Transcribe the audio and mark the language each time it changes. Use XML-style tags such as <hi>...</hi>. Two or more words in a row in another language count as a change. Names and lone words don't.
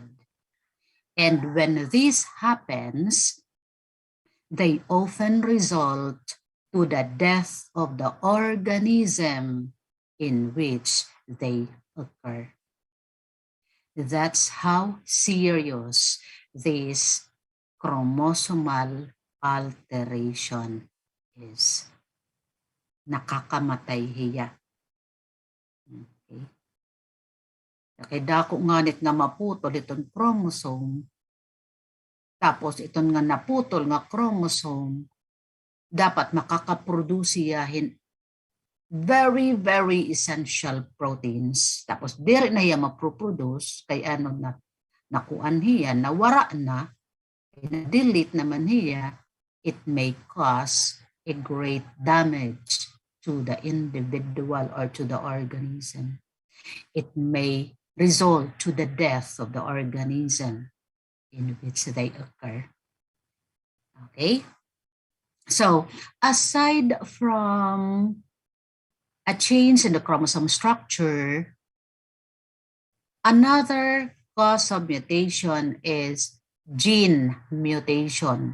<en>And when this happens, they often result to the death of the organism in which they occur. That's how serious this chromosomal alteration is.</en> <war>Nakakamatay hiya. Okay. Kaya dako nganit nga maputol itong chromosome, tapos itong nga naputol nga chromosome, dapat makakaproduce yahin</war> <en>very, very essential proteins.</en> <war>Tapos diri na iya maproproduce, kay ano na, nakuan hiya, nawara na, na-delete naman hiya,</war> <en>it may cause a great damage to the individual or to the organism. It may result to the death of the organism in which they occur. Okay? So, aside from a change in the chromosome structure, another cause of mutation is gene mutation.</en>